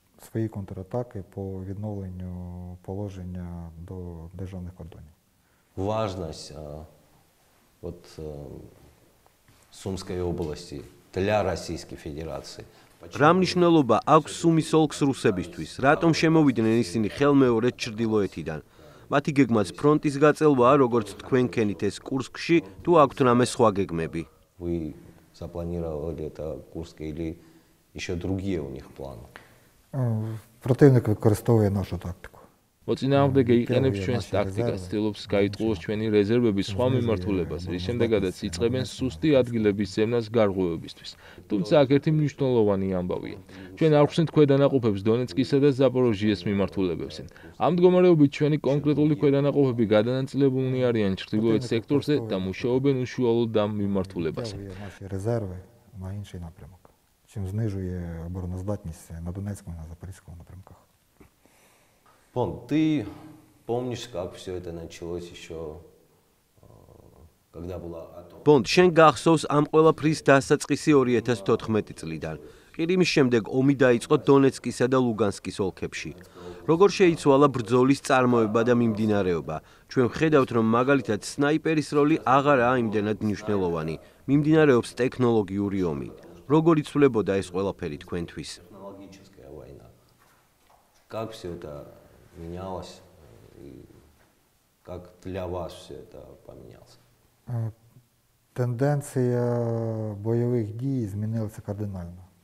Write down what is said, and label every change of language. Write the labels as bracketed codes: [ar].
[uk] Свої контратаки по відновленню положення до державних кордонів. [ru] Важность вот Сумской области для Российской Федерации. [ka] რა მნიშვნელობა აქვს სუმის ოლქს რუსებისთვის? რატომ შემოვიდნენ ისინი ხელმეორედ ჩრდილოეთიდან? მათი გეგმაც ფრონტის გაწელვაა, როგორც თქვენ ქენით ეს კურსკში, თუ აქვთ რამე სხვა გეგმები? [ru] Вы запланировали это Курск или еще другие у них планы? [uk] Противник використовує нашу тактику. [ka] მოწინააღმდეგე იყენებს ჩვენს ტაქტიკას, ცდილობს გაიტყუოს ჩვენი რეზერვები სხვა მიმართულებაზე, რის შემდეგაც იწყებენ სუსტი ადგილების ზემნას გარღვევებისთვის. თუმცა აქ ერთი მნიშვნელოვანი ამბავია. ჩვენ არ ვხსნით ქვედანაყოფებს დონეცკისა და ზაპოროჟიეს მიმართულებებზე. ამ მდგომარეობით ჩვენი კონკრეტული ქვედანაყოფები გადანაწილებულნი არიან ჩრდილოეთ სექტორზე და მუშაობენ უშუალოდ ამ მიმართულებაზე. [uk] Наші резерви на інший напрямок, чим знижує обороноздатність на Донецькому і на Запорізькому напрямках. [ru] Бон, ты помнишь, как все это началось еще, когда была атом? [ka] Бон, შენ გახსოვს ამ ყველაფრის დასაწყისი 2014 წლიდან. ყირიმის შემდეგ ომი დაიწყო დონეცკისა და ლუგანსკის ოლქებში. როგორ შეიცვალა ბრძოლის წარმოება და მიმდინარეობა? ჩვენ ვხედავთ, რომ მაგალითად სნაიპერის როლი აღარაა იმდენად მნიშვნელოვანი. მიმდინარეობს ტექნოლოგიური ომი. როგორ იცვლებოდა ეს ყველაფერი თქვენთვის? [ru] Технологическая война. Как все это менялось и как для вас все это поменялось? [uk] Тенденція бойових дій змінилася кардинально.